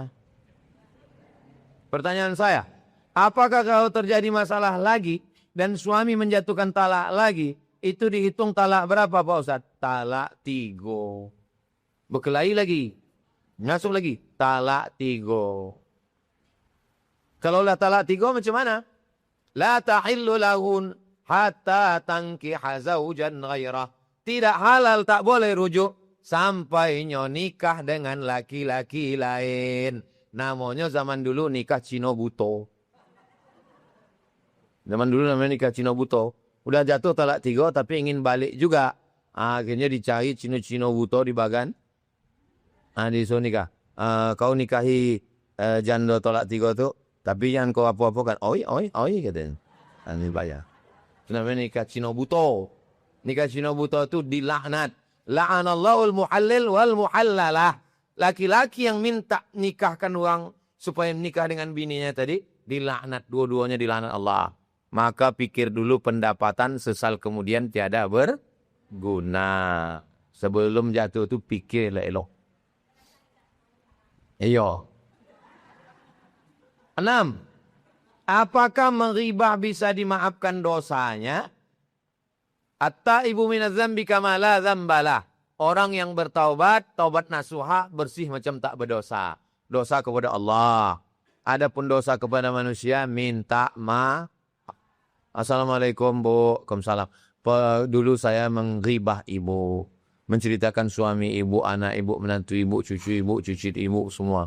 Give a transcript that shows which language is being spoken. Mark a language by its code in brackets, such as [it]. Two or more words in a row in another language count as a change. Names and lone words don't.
[id] Pertanyaan saya, apakah kalau terjadi masalah lagi dan suami menjatuhkan talak lagi, itu dihitung talak berapa Pak Ustaz? Talak 3. Berkelahi lagi. Masuk lagi. Talak 3. Kalau lah talak 3 macam mana? [ar] لا تحل له حتى تنكح زوجا غيره. [id] Tidak halal, tak boleh rujuk sampai nikah dengan laki-laki lain. Namanya zaman dulu nikah Cino Buto. Zaman dulu namanya nikah Cino Buto. Udah jatuh talak 3 tapi ingin balik juga. Akhirnya dicari Cino-Cino Buto di Bagan. Disuruh nikah. Kau nikahi janda talak 3 tu. Tapi jangan kau apa-apa kan. Oi katanya. Ini bayar. Itu namanya nikah Cino Buto. Nikah Cino Buto itu dilaknat. [ar] لعن الله المحلل والمحلل له. [id] Laki-laki yang minta nikahkan orang supaya nikah dengan bininya tadi, dilaknat. Dua-duanya dilaknat Allah. Maka pikir dulu pendapatan, sesal kemudian tiada berguna. Sebelum jatuh itu pikir elok. Iyo. 6. Apakah menghibah bisa dimaafkan dosanya? [ar] التائب من الذنب كمن لا ذنب له. [id] Orang yang bertaubat, taubat nasuha, bersih macam tak berdosa. Dosa kepada Allah. Adapun dosa kepada manusia, minta maaf. Assalamualaikum Bu. Waalaikumsalam. Dulu saya menghibah ibu. Menceritakan suami ibu, anak ibu, menantu ibu, cucu ibu, cucu ibu, semua.